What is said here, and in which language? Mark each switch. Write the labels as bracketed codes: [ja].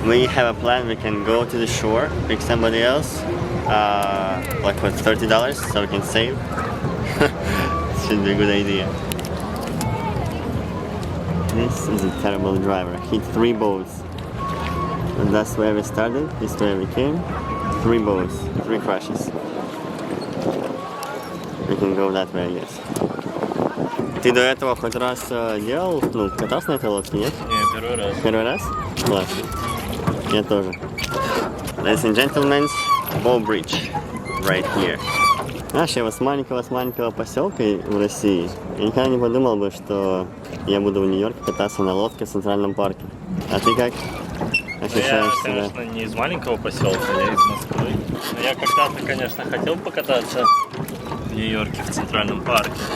[en] We have a plan, we can go to the shore, pick somebody else, like for $30, so we can save. Should be a good idea. This is a terrible driver. Hit 3 boats. And that's where we started, this way we came. 3 boats, 3 crashes. We can go that way, I guess. [ru] Ты до этого хоть раз делал, ну, катался на этой лодке, нет? Не, первый раз. Первый раз? Класс. Я тоже. [en] Ladies and gentlemen, Bow Bridge, right here. [ru] Знаешь, я вот с маленького поселка в России, я никогда не подумал бы, что я буду в Нью-Йорке кататься на лодке в Центральном парке. А ты как ощущаешь Я, себя? конечно, не из маленького поселка, я из Москвы. Но я когда-то, конечно, хотел покататься в Нью-Йорке в Центральном парке.